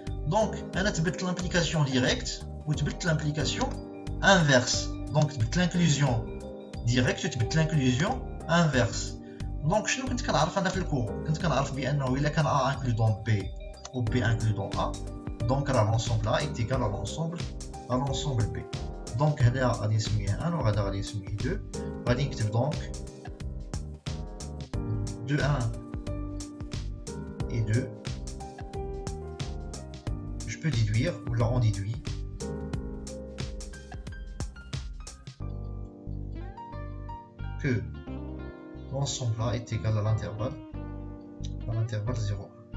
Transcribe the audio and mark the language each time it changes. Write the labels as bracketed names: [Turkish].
[Arabic] Donc انا تبدلت l'implication directe وتبدلت l'implication inverse. Donc تبدلت l'inclusion directe وتبدلت l'inclusion inverse. Donc شنو كنت كنعرف انا في الكور؟ كنت كنعرف بانه الا كان a inclus dans b ou b inclus dans a [French] donc l'ensemble a est égal à l'ensemble b. [Arabic] Donc هذا غادي نسميه 1 وهذا غادي نسميه 2. غادي نكتب donc 2 1 et 2. [French] Je peux déduire, ou là on déduit que l'ensemble A est égal à l'intervalle 0.